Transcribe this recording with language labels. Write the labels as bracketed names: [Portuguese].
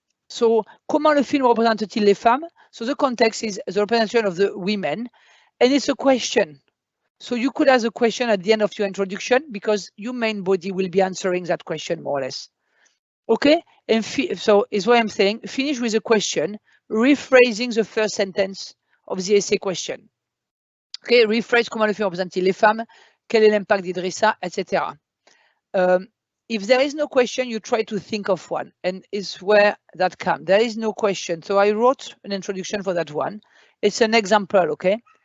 [French] So, comment le film représente-t-il les femmes? [English] So the context is the representation of the women, and it's a question. So you could ask a question at the end of your introduction because your main body will be answering that question more or less. Okay, and so is what I'm saying. Finish with a question, rephrasing the first sentence of the essay question. Okay, rephrase [French] comment le film représente-t-il les femmes? Quel est l'impact d'Idrissa, [English] etc. If there is no question, you try to think of one, and it's where that comes. There is no question, so I wrote an introduction for that one. It's an example, okay?